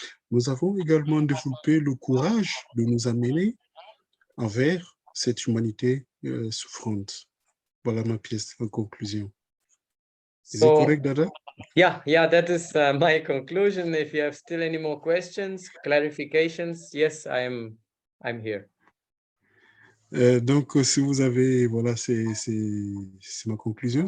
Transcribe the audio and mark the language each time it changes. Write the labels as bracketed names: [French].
[French] Nous avons également développé le courage de nous amener envers cette humanité souffrante. Voilà ma pièce en conclusion. [English] Is it correct, Dada? Yeah, that is my conclusion. If you have still any more questions, clarifications, yes, I'm here. [French] Donc, si vous avez, voilà, c'est ma conclusion.